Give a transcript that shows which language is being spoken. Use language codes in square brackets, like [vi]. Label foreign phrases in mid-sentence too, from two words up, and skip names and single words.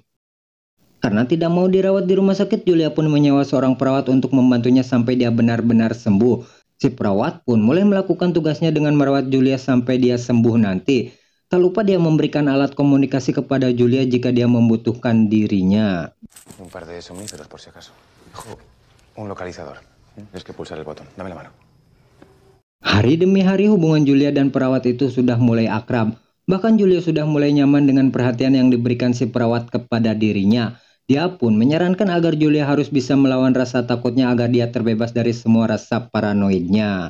[id] Karena tidak mau dirawat di rumah sakit, Julia pun menyewa seorang perawat untuk membantunya sampai dia benar-benar sembuh. Si perawat pun mulai melakukan tugasnya dengan merawat Julia sampai dia sembuh nanti. Tak lupa dia memberikan alat komunikasi kepada Julia jika dia membutuhkan dirinya. [es] Un par de somníferos por si acaso. Ojo, un localizador. Tienes que pulsar el botón. Dame la mano. [id] Hari demi hari hubungan Julia dan perawat itu sudah mulai akrab. Bahkan Julia sudah mulai nyaman dengan perhatian yang diberikan si perawat kepada dirinya. Dia pun menyarankan agar Julia harus bisa melawan rasa takutnya agar dia terbebas dari semua rasa paranoidnya.